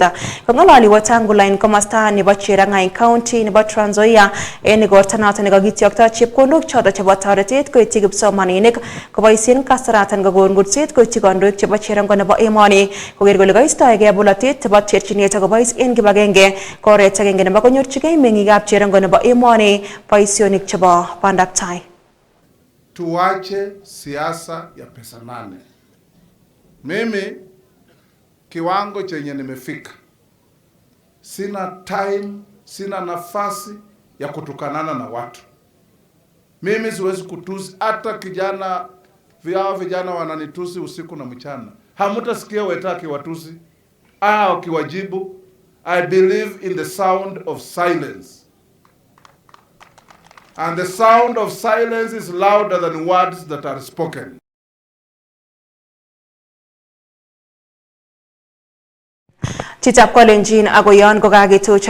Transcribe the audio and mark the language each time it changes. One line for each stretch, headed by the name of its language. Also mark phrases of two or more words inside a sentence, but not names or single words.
Kalenjin: Kong'ololi Wetangula en komosta nebo Cherang'any County nebo Trans Nzoia en igorto noton nekakitiyokto chepkondok choton chebo toretet koityi kipsomaninik koboisien kasaratan kokon kurset koityi kandoik chebo cherongo nebo emoni koker kole kaistoege bolotet chebo terchinet akobois en kibagenge ko oret agenge nebo konyorchigei meng'ikab cherongo nebo emoni boisionik chebo bandaptai.
Swahili: Tuache siasa ya pesa nane. Mimi kiwango chenye nimefika, sina time, sina nafasi ya kutukanana na watu. Mimi siwezi kutusi hata vijana wananitusi usiku na mchana. Hamutasikia Weta akiwatusi akiwajibu.
English: I believe in the sound of silence. And the sound of silence is louder than words that are spoken.
Kalenjin: Chitab Kalenjin ako yon kokakituch